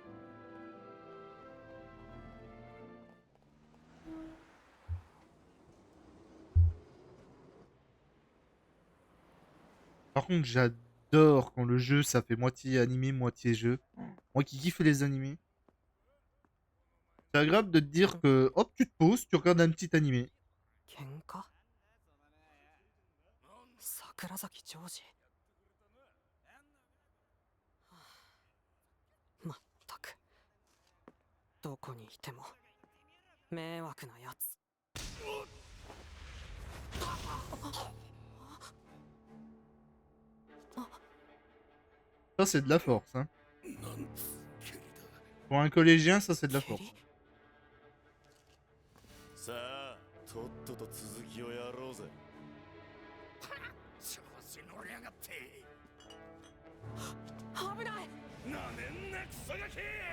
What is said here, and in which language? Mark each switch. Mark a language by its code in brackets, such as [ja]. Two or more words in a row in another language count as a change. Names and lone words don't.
[fr] Par contre, j'adore quand le jeu, ça fait moitié animé, moitié jeu. Moi qui kiffe les animés. C'est agréable de te dire que, hop, tu te poses, tu regardes un petit animé. [ja] Kenka? Sakurazaki Joji. まったくどこにいても迷惑なやつ。 [fr] Ça, c'est de la force, hein. Pour un collégien, ça, c'est de la force. [ja] さあ、とっとと続きをやろうぜ。調子乗りやがって。危ない。なめんなクソガキ。